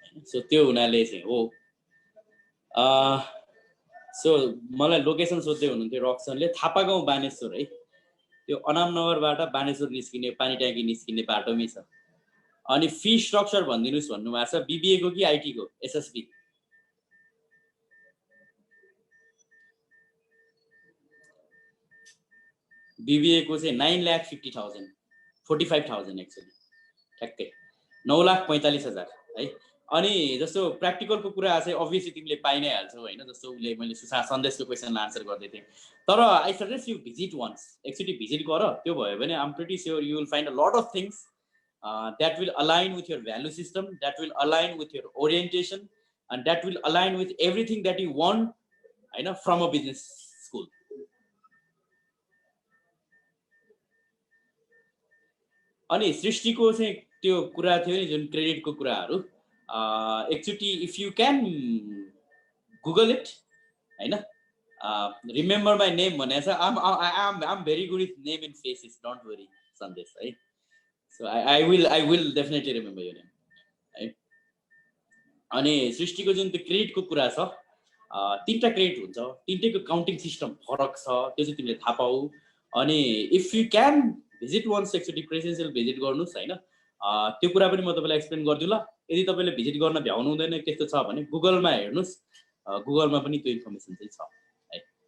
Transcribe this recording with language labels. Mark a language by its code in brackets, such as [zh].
[ne] So त्यो हुनाले चाहिँ हो। सो मलाई लोकेसन सोध्दै हुनुहुन्थ्यो रक्सनले, थापा गाउँ बानेश्वर है। त्यो अनामनगरबाट बानेश्वर निस्किने पानी ट्याङ्की निस्किने बाटोमै छ। अनि फी स्ट्रक्चर भनिदिनुहोस् भन्नुभएको छ, बीबीए को कि आईटी को? एसएसबी बीबीए को चाहिँ 9,50,000 45,000 एक्चुअली ठ्याक्कै 9,45,000 है। अनि जस्तो प्र्याक्टिकलको कुरा चाहिँ अभियसली तिमीले पाइ नै हाल्छौ हैन। जस्तो उसले मैले सन्देशको क्वेसनलाई आन्सर गर्दै थिएँ, तर [en] I suggest you visit once, [ne] एकचोटि भिजिट गर। त्यो भयो भने [en] I am pretty sure you will find a lot of things that will align with your value system, that will align with your orientation, and that will align with everything that you want from a business school. [ne] अनि सृष्टिको चाहिँ त्यो कुरा थियो नि जुन क्रेडिटको कुराहरू, एकचोटि [en] if you can Google it [ne] हैन, [en] remember my name [ne] भनेको छ। [en] I am very good with name and faces, don't worry Sandesh है। So I will definitely remember your name है। [ne] अनि सृष्टिको जुन त्यो क्रेडिटको कुरा छ, तीनटा क्रेडिट हुन्छ, तीनटैको काउन्टिङ सिस्टम फरक छ, त्यो चाहिँ तिमीले थाहा पाऊ। अनि [en] if you can visit once, [ne] एकचोटि प्रेजेन्सियल भिजिट गर्नुहोस् हैन। त्यो कुरा पनि म तपाईँलाई एक्सप्लेन गर्छु ल। यदि तपाईँले भिजिट गर्न भ्याउनु हुँदैन त्यस्तो छ भने गुगलमा हेर्नुहोस्, गुगलमा पनि त्यो इन्फर्मेसन चाहिँ छ है।